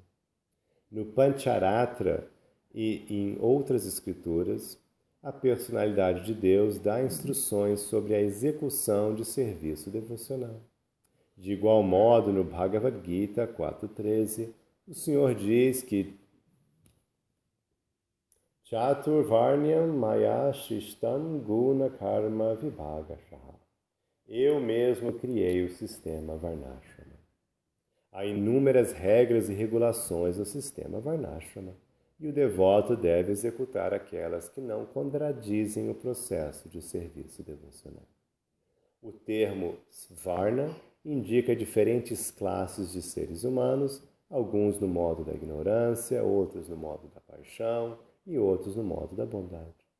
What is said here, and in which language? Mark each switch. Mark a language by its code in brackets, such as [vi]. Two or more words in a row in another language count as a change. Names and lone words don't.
[pt] No Pancharatra e em outras escrituras, a personalidade de Deus dá instruções sobre a execução de serviço devocional. De igual modo, no Bhagavad Gita 4.13, o Senhor diz que [sa] चातुर्वर्ण्यं मया सृष्टं गुण कर्म विभागशः. [pt] Eu mesmo criei o sistema Varnashrama. Há inúmeras regras e regulações no sistema Varnashrama, e o devoto deve executar aquelas que não contradizem o processo de serviço devocional. O termo Svarna indica diferentes classes de seres humanos, alguns no modo da ignorância, outros no modo da paixão e outros no modo da bondade.